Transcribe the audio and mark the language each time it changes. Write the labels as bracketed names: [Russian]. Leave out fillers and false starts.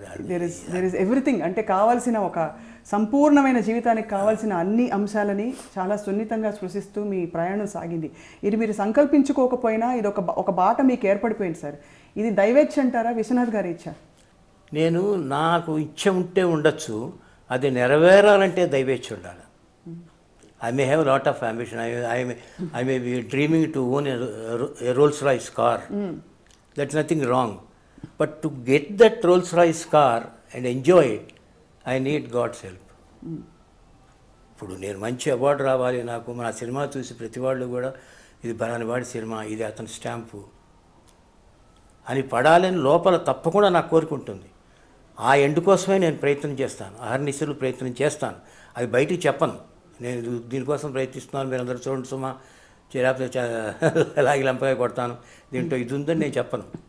[English] there is everything [Telugu] అంటే కావాల్సిన ఒక సంపూర్ణమైన జీవితానికి కావాల్సిన అన్ని అంశాలని చాలా సున్నితంగా స్పృశిస్తూ మీ ప్రయాణం సాగింది. ఇది మీరు సంకల్పించుకోకపోయినా ఇది ఒక బాట మీకు ఏర్పడిపోయింది సార్. ఇది దైవేచ్ఛ అంటారా, విశ్వనాథ్ గారి ఇచ్చ? నేను నాకు ఇచ్చ ఉంటే ఉండొచ్చు, అది నెరవేరాలంటే దైవేచ్ఛ ఉండాలి. [English] I may have a lot of ambition. I may be dreaming to own a Rolls-Royce car. That's nothing wrong. But to get that Rolls-Royce car and enjoy it, I need God's help. [Telugu] ఇప్పుడు నేను మంచి award రావాలి, నాకు మన cinema చూసి ప్రతి వాళ్ళు కూడా ఇది బలానివాడి సినిమా, ఇది అతని స్టాంపు అని పడాలని లోపల తప్పకుండా నాకు కోరుకుంటుంది. ఆ ఎండ్ కోసమే నేను ప్రయత్నం చేస్తాను, అహర్నిశలు ప్రయత్నం చేస్తాను. అది బయటికి చెప్పను, నేను దీనికోసం ప్రయత్నిస్తున్నాను, మీరు అందరూ చూడండి సుమా, లేకపోతే అలాగే లంపగా కొడతాను, దీంట్లో ఇది ఉందని నేను చెప్పను.